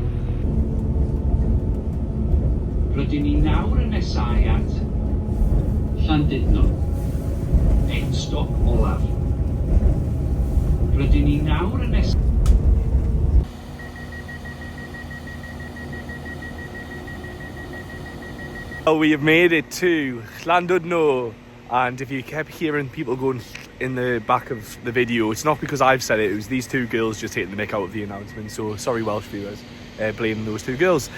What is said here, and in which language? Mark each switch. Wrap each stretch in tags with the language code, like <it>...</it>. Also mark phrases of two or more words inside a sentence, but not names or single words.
<cy>Rydyn ni nawr yn nesau at Llandudno. End stop olaf. Rydyn ni nawr yn</cy> <en>Oh, we have made it to Llandudno, and if you kept hearing people going in the back of the video, it's not because I've said it, it was these two girls just taking the mick out of the announcement, so sorry Welsh viewers, blaming those two girls.</en>